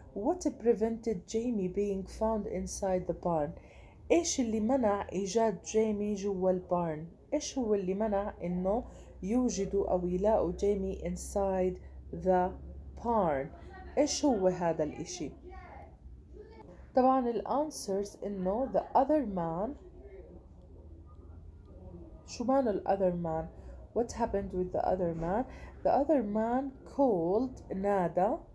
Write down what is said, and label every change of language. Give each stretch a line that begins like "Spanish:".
English: What prevented Jamie being found inside the barn.
Arabic: إيش اللي منع إيجاد جيمي جوا البارن. إيش هو اللي منع إنه يوجدوا أو يلاقوا جيمي
English: inside the barn.
Arabic: إيش هو هذا الإشي. طبعا الانسرز إنه
English: the other man.
Arabic: شو معنى
English: the other man. What happened with the other man. The other man called نادى.